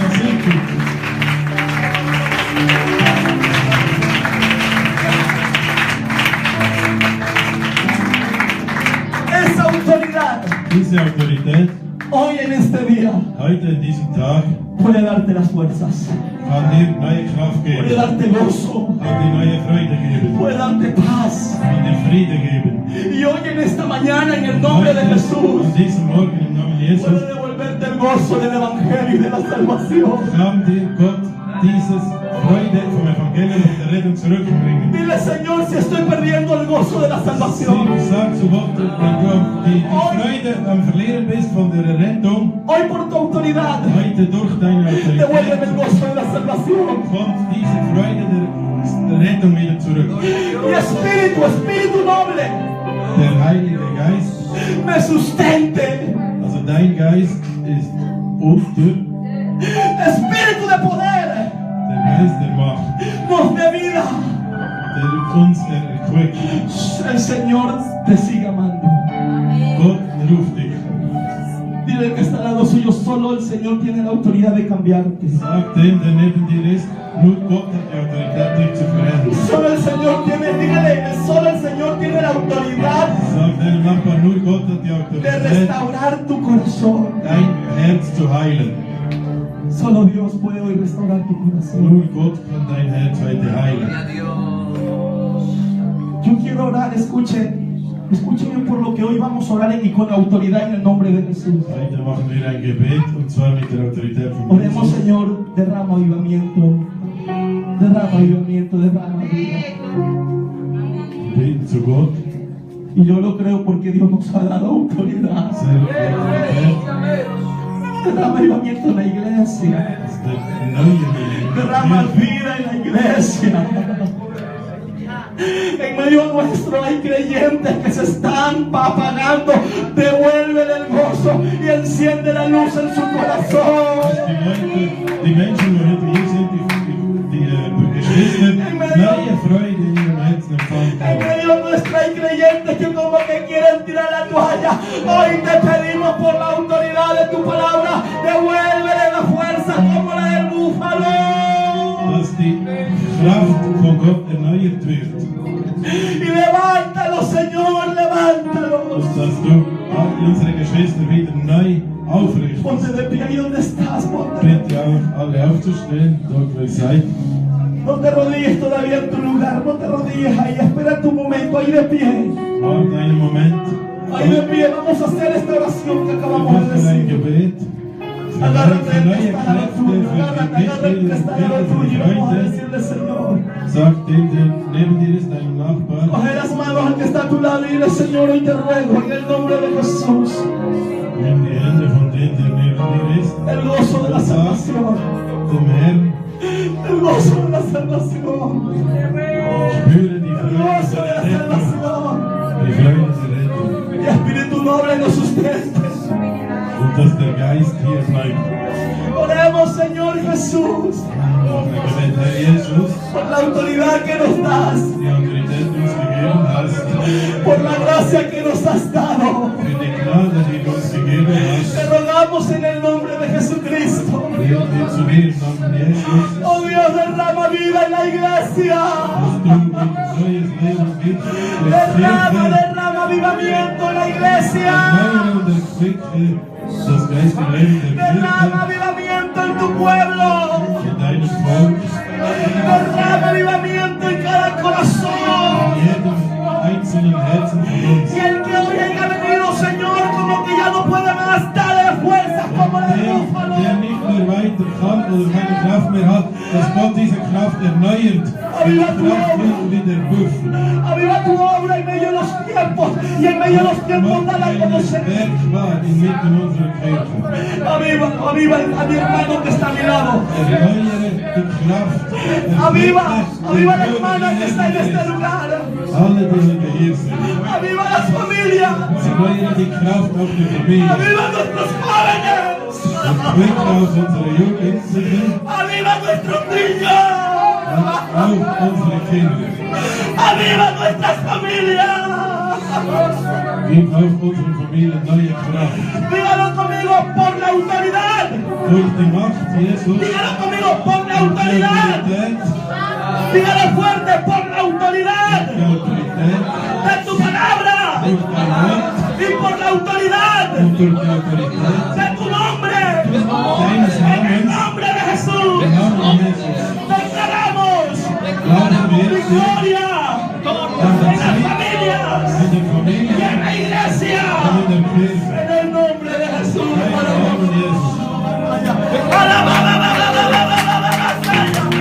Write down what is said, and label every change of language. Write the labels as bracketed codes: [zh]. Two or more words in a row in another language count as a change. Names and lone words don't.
[de] ersegnet. [es] Esa autoridad [de] Diese Autorität [es] hoy en este día [de] heute in diesem Tag [es] puede darte las fuerzas, [de] kann dir neue Kraft [es] puede [de] geben, [es] darte gozo, [de] kann dir neue Freude geben, [es] puede darte paz. [de] kann dir Friede geben. [es] Y hoy en esta mañana en el nombre de Jesús [de] An diesem Morgen im Namen Jesus [es] puede devolverte el gozo del evangelio y de la salvación. [de] kann dir Gott dieses Freude vom Evangelium und der Rettung zurückbringen. [es] Dile, Señor, si estoy perdiendo el gozo de la salvación. [de] Sag zu Gott, wenn du die Freude am Verlieren bist von der Rettung, [es] Hoy por tu autoridad, [de] heute durch deine [es] devuélveme el [de] Autorität [es] gozo de la salvación. [de] kommt diese Freude der Rettung wieder zurück. [es] Mi espíritu, espíritu noble, [de] Der Heilige Geist, [es] me sustente. [de] also dein Geist ist unter [es] Espíritu de poder, [de] der Geist der Macht, [es] nos dé vida. [de] der uns erquickt. [es] El Señor te sigue amando. [de] Gott ruft dich. [es] Dile que está al lado suyo, solo el Señor tiene la autoridad de cambiarte. [de] Sag dem, der neben dir ist, nur Gott hat die Autorität, dich zu verändern. [es] Solo el Señor tiene, dígale, solo el Señor tiene la autoridad [de] Sag deinem Nachbarn, nur Gott hat die [es] de [de] Autorität, [es] restaurar tu corazón. [de] dein Herz zu heilen. [es] Solo Dios puede hoy restaurar tu corazón. [de] Nur Gott kann dein Herz heute heilen. [es] Yo quiero orar, escúcheme por lo que hoy vamos a orar y con autoridad en el nombre de Jesús. [de] Heute machen wir ein Gebet und zwar mit der Autorität von [es] Oremos, [de] Jesus. [es] Señor, derrama avivamiento, derrama vida. [de] Wir beten zu Gott. [es] Y yo lo creo porque Dios nos ha dado autoridad. [de] Sehr Autorität. [es] Derrama avivamiento en la iglesia. [de] Das ist der neue [es] Derrama [de] Kirche. [es] vida en la iglesia. En medio nuestro hay creyentes que se están apagando. Devuélvele el gozo y enciende la luz en su corazón. [de] Die Menschen, die heute hier sind, die Geschwister, neue Freude in ihrem Herzen empfangen [es] En [de] haben. [es] medio nuestro hay creyentes que como que quieren tirar la toalla. Hoy te pedimos por la autoridad de tu palabra, devuélvele la fuerza como la del búfalo. [de] Dass die Kraft von Gott erneuert wird. [es] Y levántalo, Señor, levántalo. [de] Und dass du all unsere Geschwister wieder neu aufrichtest. [es] Ponte de pie ahí donde estás, ponte. [de] Bitte auch alle aufzustehen, dort wo ihr seid. [es] No te rodilles todavía en tu lugar, no te rodilles ahí, espera tu momento ahí de pie. [de] Wart einen Moment. [es] Ahí de pie, vamos a hacer esta oración que [de] Wir [es] acabamos de [de] machen ein [es] decir. [de] Gebet. Für [es] Agárrate el que [de] neue [es] está al lado [de] Kräfte, [es] tuyo, [de] für [es] agárrate [de] die [es] el que [de] Mitglieder, [es] está al lado [de] für [es] tuyo, [de] die [es] vamos a [de] Freunde. [es] decirle, Señor. [de] Sag dem, der neben dir ist, deinem Nachbarn. [es] Coge las manos al que está a tu lado y dile, Señor, hoy te ruego en el nombre de Jesús, [de] Nimm die Hände von dem, der neben dir ist. [es] el gozo de la [de] Und sag [es] salvación, [de] dem Herrn, [es] el gozo de la salvación, [de] spüre die [es] el [de] Freude [es] gozo de la [de] der Rettung. [es] salvación. [de] Die Freude der Rettung. [es] Y Espíritu Noble nos sustente. [de] Und dass der Geist hier bleibt. [es] Oremos, Señor Jesús, [de] Noch ein Gebet, Herr Jesus, [es] por la autoridad que nos das, [de] die Autorität, die du uns gegeben hast, [es] por la gracia que nos has dado. [de] für die Gnade, die du uns gegeben [es] Te [de] hast. [es] rogamos en el nombre de Jesucristo. [de] Beten wir zu dir im Namen Jesus, [es] Oh Dios, derrama vida en la iglesia. [de] dass du ein neues Leben gibst, [es] Derrama, [de] Kirche, [es] derrama avivamiento en la iglesia. [de] erneuere und erquicke das geistige Leben der [es] Derrama [de] Kirche, [es] avivamiento en tu pueblo. [de] in deinem Volk, [es] Derrama avivamiento en cada corazón. [de] in jedem einzelnen Herzen von uns. [es] Y el que hoy haya venido, Señor, como que ya no puede más, dale fuerzas como la del búfalo. [de] Der nicht mehr weiter kann oder keine Kraft mehr hat, dass Gott diese Kraft erneuert. Die Kraft wird wie der Büffel. [es] Aviva tu obra en medio de los tiempos. Y en medio de los tiempos, [de] Mach [es] dale a [de] dein [es] conocer. [de] Werk wahr inmitten unserer Kirche. [es] Aviva a mi hermano que está a mi lado. [de] Erneuere die Kraft. [es] Aviva [de] Erquicke [es] a la [de] den [es] hermana que está en [de] Bruder, [es] este lugar. [de] alle, die heute hier sind. [es] Aviva a las familias. [de] Erneuere die Kraft auf die Familie. [es] Aviva a nuestros jóvenes. [de] Erquicke auch unsere Jugendlichen, [es] Aviva a nuestros niños. [de] auch unsere Kinder. [es] Aviva a nuestras familias. [de] Gib auch unseren Familien neue Kraft. [es] Dígalo conmigo por la autoridad. [de] Durch die Macht Jesus. [es] Dígalo conmigo por la [de] Die [es] autoridad. [de] Autorität. [es] Dígalo fuerte por la autoridad [de] Die Autorität. [es] de tu palabra [de] Durch dein Wort. [es] y por la autoridad [de] Und durch die Autorität. [es] de tu nombre. [de] Deines [es] En el [de] Namens. [es] nombre de Jesús [de] Im Namen Jesus. [es] declaramos [de] Glauben wir dir. [es] victoria en las familias [de] In der [es] y [de] Familie. [es] en la iglesia. [de] Und in der Kirche. [es] En el nombre de Jesús. [de] Dein Namen Jesus. [es] Alaba, alaba, alaba, alaba, alaba, alaba.